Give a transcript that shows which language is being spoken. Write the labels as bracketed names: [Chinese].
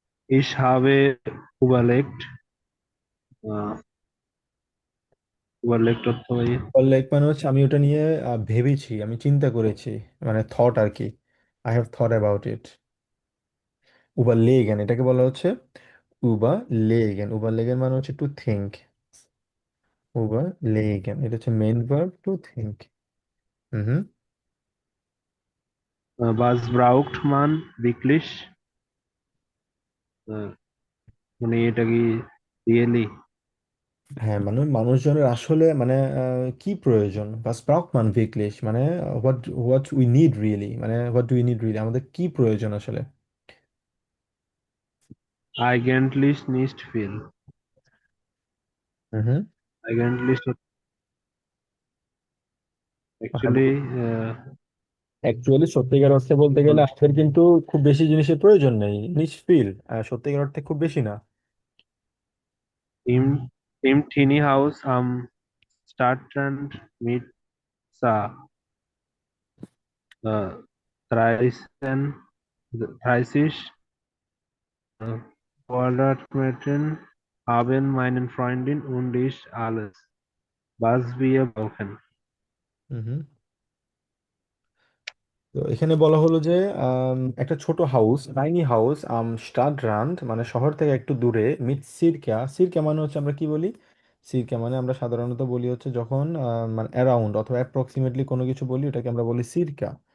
[German] Ich habe überlegt, äh, überlegt [Bangla] অর্থ ভাই like মানে হচ্ছে আমি ওটা নিয়ে ভেবেছি, আমি চিন্তা করেছি, মানে থট আর কি। I have thought about it. Uber লেগেন এটাকে বলা হচ্ছে উবার লেগেন। উবার লেগেন মানে হচ্ছে টু থিঙ্ক। উবার লেগেন এটা হচ্ছে main verb to think. Hmm. [German] was braucht man wirklich? [Bangla] Äh, মানে এটা কি রিয়েলি? হ্যাঁ, মানে মানুষজনের আসলে মানে কি প্রয়োজন, বা স্প্রাউকমান ভিকলিশ মানে what what we need really, মানে what do we need really, আমাদের কি প্রয়োজন আসলে। [German] Eigentlich nicht viel. [Bangla] হুম। [German] Eigentlich [Bangla] মানে [English] actually [Bangla] অ্যাকচুয়ালি সত্যিকার অর্থে বলতে গেলে আমাদের কিন্তু খুব বেশি জিনিসের প্রয়োজন নেই, নিষ্ফিল, সত্যিকার অর্থে খুব বেশি না। [German] im Teenie Haus am Stadtrand mit Sa 13, 30 Quadratmetern haben meine Freundin und ich alles, was wir brauchen. [Bangla] হুম। তো এখানে বলা হলো যে একটা ছোট হাউস, টাইনি হাউস, স্টাডরান্ড মানে শহর থেকে একটু দূরে, মিট সিরকা। সিরকা মানে হচ্ছে আমরা কি বলি, সিরকা মানে আমরা সাধারণত বলি হচ্ছে যখন মানে অ্যারাউন্ড অথবা অ্যাপ্রক্সিমেটলি কোনো কিছু বলি ওটাকে আমরা বলি সিরকা।